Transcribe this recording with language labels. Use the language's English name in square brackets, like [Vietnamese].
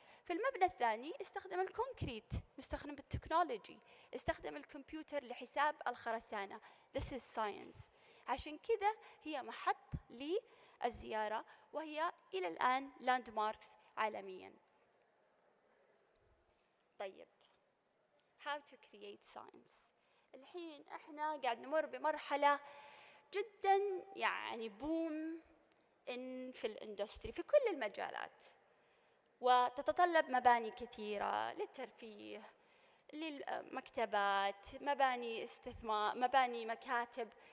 [Arabic] في المبنى الثاني استخدم الكونكريت، استخدم التكنولوجي، استخدم الكمبيوتر لحساب الخرسانة. [English] This is science. [Arabic] عشان كذا هي محط للزيارة، وهي إلى الآن لاند ماركس عالمياً. طيب، [English] how to create science؟ [Arabic] الحين احنا قاعد نمر بمرحلة جدا يعني بوم في الاندستري في كل المجالات، وتتطلب مباني كثيرة للترفيه، للمكتبات، مباني استثمار، مباني مكاتب.